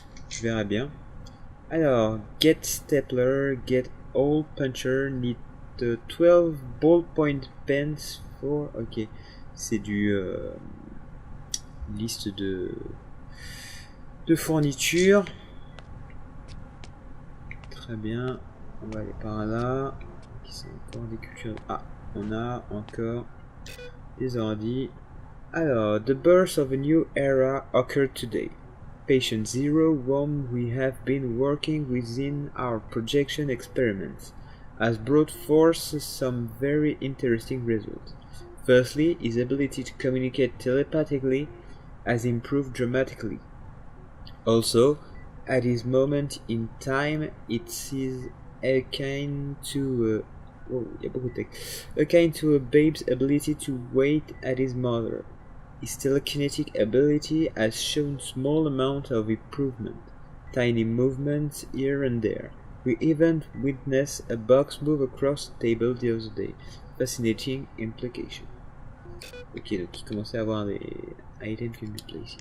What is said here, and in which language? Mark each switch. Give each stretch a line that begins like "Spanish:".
French: Je verrai bien. Alors,
English: get stapler, get hole puncher, need 12 ballpoint pens for...
French: Ok, c'est du... liste de fournitures. Très bien, on va aller par là. Qui sont encore des cultures. Ah, on a encore des ordi.
English: Alors, the birth of a new era occurred today. Patient Zero, whom we have been working within our projection experiments, has brought forth some very interesting results. Firstly, his ability to communicate telepathically has improved dramatically. Also, at this moment in time, it is akin to a babe's ability to wait at his mother. His telekinetic ability has shown small amount of improvement, tiny movements here and there. We even witnessed a box move across the table the other day. Fascinating implication.
French: Ok, donc il commençait à avoir des
English: items can be placed.